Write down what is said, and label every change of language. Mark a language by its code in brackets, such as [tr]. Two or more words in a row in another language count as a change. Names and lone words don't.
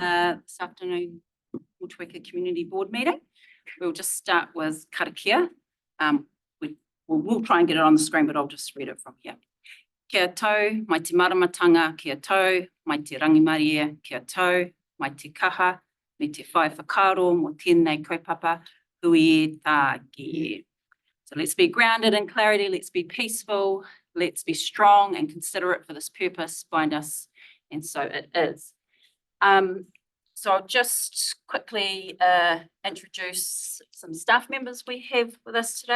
[en] this afternoon Motueka Community Board meeting. We'll just start with karakia. We'll try and get it on the screen, but I'll just read it from here. [mi] Kia tau, mai te maramatanga, kia tau, mai te rangimaria, kia tau, mai te kaha, me te whai whakaro, mo tēnei kaupapa, hui e tā ki. [en] So let's be grounded in clarity, let's be peaceful, let's be strong and considerate for this purpose, bind us, and so it is. So I'll just quickly introduce some staff members we have with us today.